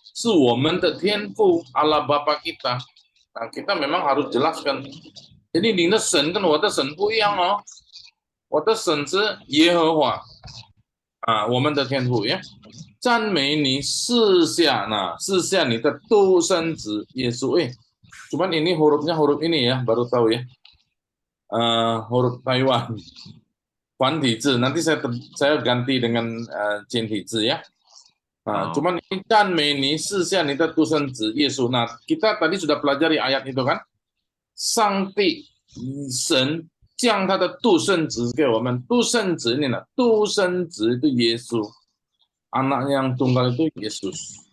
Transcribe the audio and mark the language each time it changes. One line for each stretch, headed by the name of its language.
Chinese: 是我们的天父
Indonesian: Allah Bapa kita. Nah, kita memang harus jelaskan.
Chinese: Jadi 你的神跟我的神不一样哦。我的神是耶和华我们的天父呀，赞美你赐下你的独生子耶稣。
Indonesian: Cuman ini hurufnya huruf ini ya, baru tahu ya. Huruf Taiwan. 繁体字 nanti saya ganti dengan 简体字ya. Cuman ini
Chinese: 赞美你赐下你的独生子耶稣。
Indonesian: Nah, kita tadi sudah pelajari ayat itu kan.
Chinese: 上帝神 将他的独生子给我们，
Indonesian: 独生子ini独生子itu Yesus, anak yang tunggal itu Yesus.